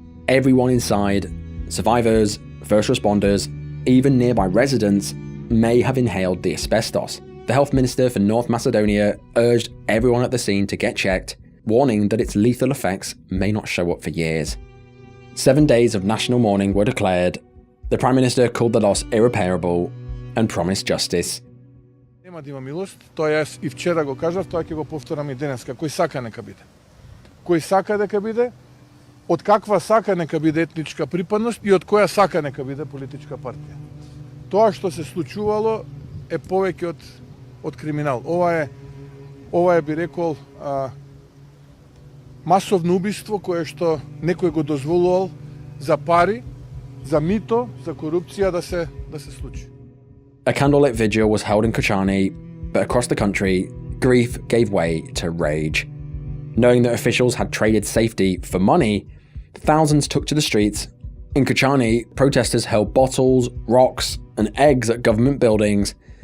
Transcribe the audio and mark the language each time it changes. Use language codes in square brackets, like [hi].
[en] Everyone inside, survivors, first responders, even nearby residents, may have inhaled the asbestos. The health minister for North Macedonia urged everyone at the scene to get checked, warning that its lethal effects may not show up for years. 7 days of national mourning were declared. The Prime Minister called the loss irreparable and promised justice. [mk] Нема да има милост, тоа јас и вчера го кажав, тоа ќе го повторам и денеска. Кој сака нека биде. Кој сака дека биде, od kakva saka neka biде етничка припадност и од која сака нека биде политичка партија. Тоа што се случувало е повеќе од криминал. Ова е би рекол масовно убиство кое што некој го дозволувал за пари, за мито, за корупција да се случи. [en] A candlelit vigil was held in Kochani, but across the country, grief gave way to rage. Knowing that officials had traded safety for money, thousands took to the streets. In Kochani, protesters hurled bottles, rocks, and eggs at government buildings.